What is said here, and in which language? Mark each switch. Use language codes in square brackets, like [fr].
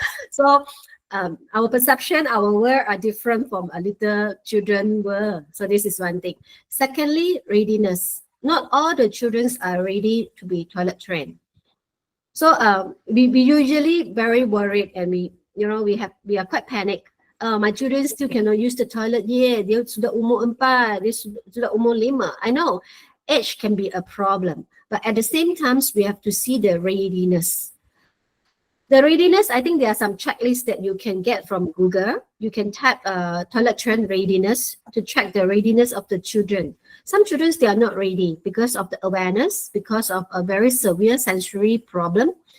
[en] So our perception, our word are different from a little children word. So this is one thing. Secondly, readiness. Not all the children are ready to be toilet trained. So we usually very worried, and we are quite panicked. My children still cannot use the toilet yet. [ms] Dia sudah umur 4, dia sudah umur 5. [en] I know age can be a problem, but at the same time, we have to see the readiness. The readiness, I think there are some checklists that you can get from Google. You can type toilet train readiness to check the readiness of the children. Some children, they are not ready because of the awareness, because of a very severe sensory problem.